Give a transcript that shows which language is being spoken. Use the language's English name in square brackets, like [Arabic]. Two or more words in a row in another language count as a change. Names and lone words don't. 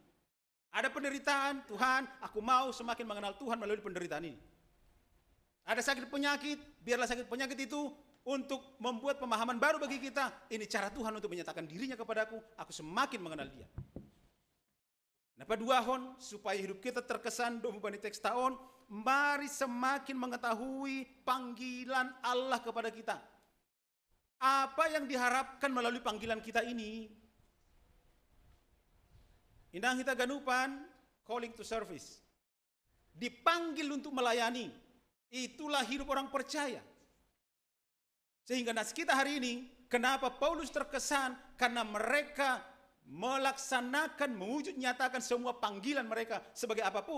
[Indonesian] Ada penderitaan, Tuhan, aku mau semakin mengenal Tuhan melalui penderitaan ini. Ada sakit penyakit, biarlah sakit penyakit itu untuk membuat pemahaman baru bagi kita. Ini cara Tuhan untuk menyatakan dirinya kepadaku, aku semakin mengenal dia. [Batak Simalungun] Napa duahon, [Indonesian] supaya hidup kita terkesan [Batak Simalungun] domu bani teks tahun, [Indonesian] mari semakin mengetahui panggilan Allah kepada kita. Apa yang diharapkan melalui panggilan kita ini? [Batak Simalungun] Inang Hita Ganupan, [English] calling to service. [Indonesian] Dipanggil untuk melayani. Itulah hidup orang percaya. Sehingga nas kita hari ini, kenapa Paulus terkesan? Karena mereka melaksanakan, mewujud nyatakan semua panggilan mereka sebagai apapun.